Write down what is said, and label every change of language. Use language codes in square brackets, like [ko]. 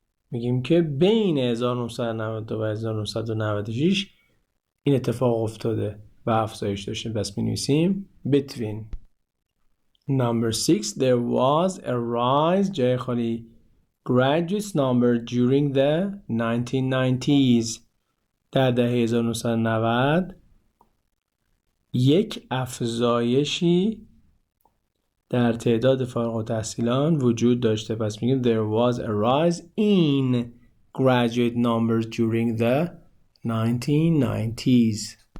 [fa] میگیم که بین 1992 و 1996 این اتفاق افتاده و افزایش داشتیم. پس می‌نویسیم between. [en] Number 6 there was a rise [fa] جای خالی [en] graduates number during the 1990s. [fa] در دهه 1990 یک افزایشی در تعداد فارغ التحصیلان وجود داشته. پس میگیم [en] there was a rise in graduate numbers during the 1990s.